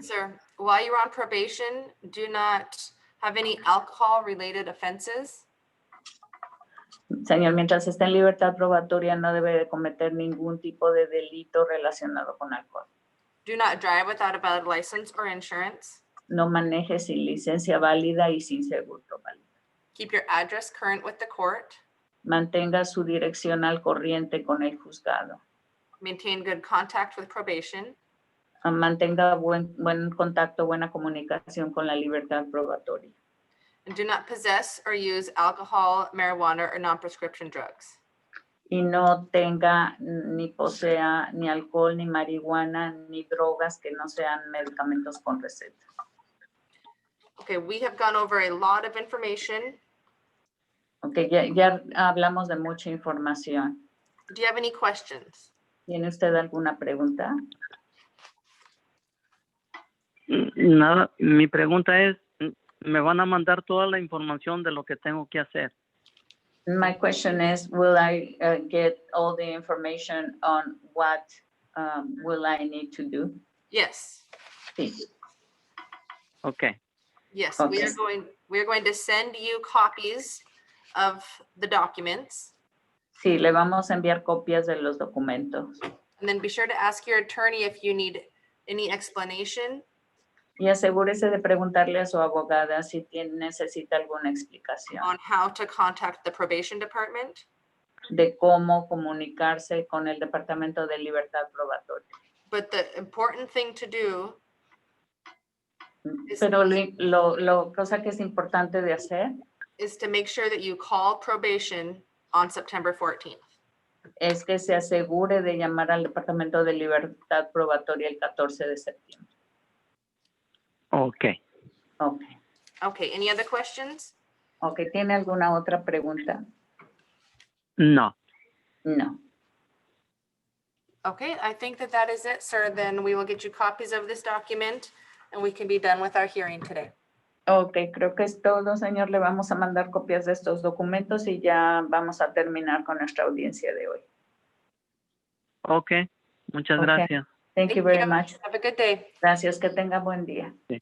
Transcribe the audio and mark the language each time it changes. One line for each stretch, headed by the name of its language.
English: Sir, while you're on probation, do not have any alcohol-related offenses.
Spanish: Señor, mientras está en libertad probatoria no debe de cometer ningún tipo de delito relacionado con alcohol.
English: Do not drive without a valid license or insurance.
Spanish: No maneje sin licencia válida y sin seguro válido.
English: Keep your address current with the court.
Spanish: Mantenga su dirección al corriente con el juzgado.
English: Maintain good contact with probation.
Spanish: Mantenga buen contacto, buena comunicación con la libertad probatoria.
English: And do not possess or use alcohol, marijuana, or non-prescription drugs.
Spanish: Y no tenga ni posea ni alcohol, ni marihuana, ni drogas que no sean medicamentos con receta.
English: Okay, we have gone over a lot of information.
Spanish: Ok, ya hablamos de mucha información.
English: Do you have any questions?
Spanish: ¿Tiene usted alguna pregunta? Nada, mi pregunta es, ¿me van a mandar toda la información de lo que tengo que hacer?
English: My question is, will I get all the information on what will I need to do? Yes.
Spanish: Sí.
English: Okay. Yes, Okay. we are going to send you copies of the documents.
Spanish: Sí, le vamos a enviar copias de los documentos.
English: And then be sure to ask your attorney if you need any explanation.
Spanish: Y asegúrese de preguntarle a su abogada si necesita alguna explicación
English: On how to contact the probation department.
Spanish: de cómo comunicarse con el Departamento de Libertad Probatoria.
English: But the important thing to do
Spanish: Pero lo cosa que es importante de hacer
English: is to make sure that you call probation on September 14th.
Spanish: es que se asegure de llamar al Departamento de Libertad Probatoria el 14 de septiembre.
English: Okay. Okay. Okay, any other questions?
Spanish: Okay, ¿tiene alguna otra pregunta? No.
English: No. Okay, I think that is it, sir. Then we will get you copies of this document and we can be done with our hearing today.
Spanish: Ok, creo que es todo, señor. Le vamos a mandar copias de estos documentos y ya vamos a terminar con nuestra audiencia de hoy.
English: Okay.
Spanish: Muchas
English: Okay.
Spanish: gracias.
English: Thank you very much. Have a good day.
Spanish: Gracias, que tenga buen día.